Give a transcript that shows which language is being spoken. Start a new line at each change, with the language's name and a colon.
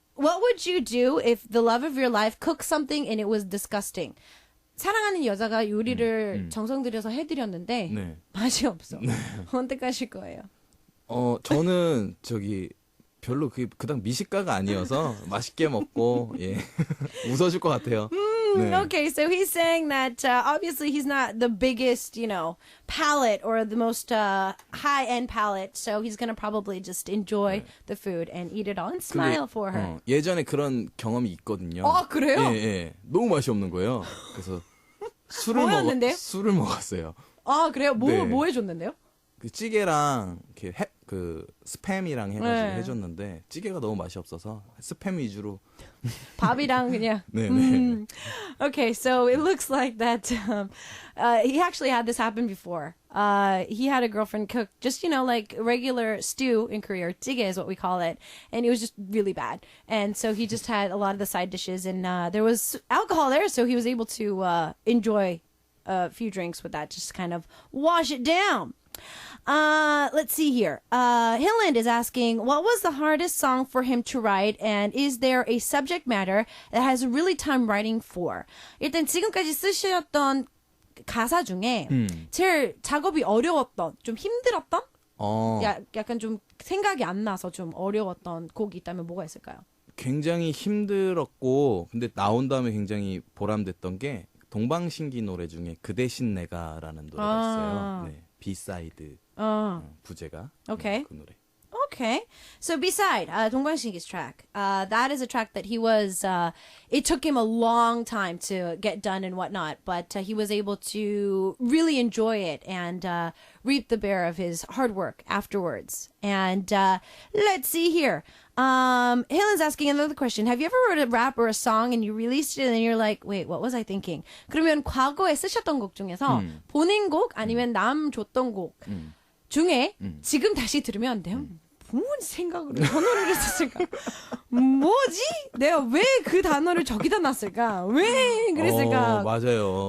English: what would you do if the love of your life cooked something and it was disgusting?
Korean: 사랑하는 여자가 요리를 정성 들여서 해드렸는데 네. 맛이 없어. 선택하실 거예요. 저는 별로 그닥 미식가가 아니어서 맛있게 먹고 예 웃어줄 것 같아요. 네.
English: Okay, so he's saying that obviously he's not the biggest, palate or the most high-end palate, so he's going to probably just enjoy the food and eat it all and smile for her.
Korean: 예전에 그런 경험이 있거든요. 아, 그래요? 예. 너무 맛이 없는 거예요. 그래서 술을 먹었어요. 아, 그래요? 네. 뭐 해줬는데요? 그 찌개랑 이렇게 스팸이랑 해가지고 네. 해줬는데 찌개가 너무 맛이 없어서 스팸 위주로 밥이랑 그냥. 네.
English: Okay, so it looks like that he actually had this happen before. He had a girlfriend cook just, like regular stew in Korea, or 찌개 is what we call it, and it was just really bad. And so he just had a lot of the side dishes, and there was alcohol there, so he was able to enjoy a few drinks with that, just kind of wash it down. Let's see here. Hilland is asking, what was the hardest song for him to write, and is there a subject matter that has a really time writing for?
Korean: 일단 지금까지 쓰셨던 가사 중에 제일 작업이 어려웠던, 좀 힘들었던? 약간 좀 생각이 안 나서 좀 어려웠던 곡이 있다면 뭐가 있을까요? 굉장히 힘들었고 근데 나온 다음에 굉장히 보람됐던 게 동방신기 노래 중에 그 대신 내가라는 노래가 있어요. 네. B-side 부제가
English: Okay.
Korean: 그 노래.
English: Okay. So beside 동방신기's track, that is a track that he was, it took him a long time to get done and whatnot, but he was able to really enjoy it and reap the bear of his hard work afterwards. And let's see here. Helen's asking another question. Have you ever wrote a rap or a song and you released it and you're like, wait, what was I thinking?
Korean: 그러면 과거에 쓰셨던 곡 중에서 본인 곡 아니면 남 줬던 곡 중에 지금 다시 들으면 내가 뭔 생각으로 저 노래를 썼을까? 뭐지? 내가 왜 그 단어를 저기다 놨을까? 왜 그랬을까? 맞아요.